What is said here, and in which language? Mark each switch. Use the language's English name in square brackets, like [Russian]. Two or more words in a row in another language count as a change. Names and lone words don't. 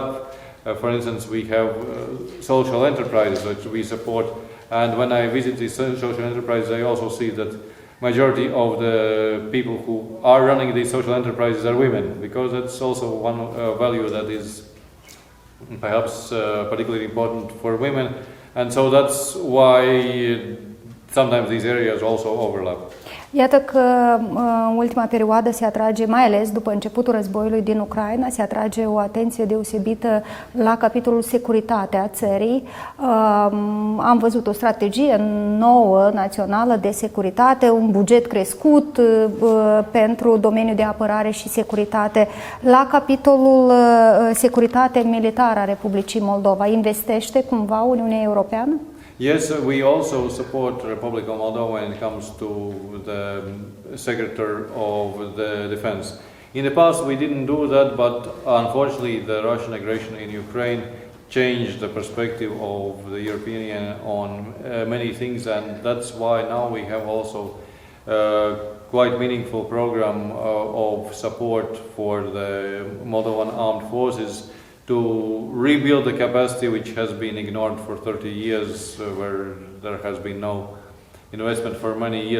[English] For instance, we have social enterprises that we support, and when I visit these social enterprises, I also see that majority of the people who are running these social enterprises are women, because that's also one value that is perhaps particularly important for women, and so that's why sometimes these areas also overlap. [Romanian] Iată că în ultima perioadă se atrage, mai ales după începutul războiului din Ucraina, se atrage o atenție deosebită la capitolul securitatea țării. Am văzut o strategie nouă națională de securitate, un buget crescut pentru domeniul de apărare și securitate. La capitolul securitate militară a Republicii Moldova, investește cumva Uniunea Europeană? [English] Yes, we also support Republica Moldova when it comes to the sector of the defense. In the past we didn't do that, but unfortunately the Russian aggression in Ukraine changed the perspective of the European Union on many things, and that's why now we have also quite meaningful program of support for the Moldovan armed forces to rebuild the capacity which has been ignored for 30 years, where there has been no investment for many years.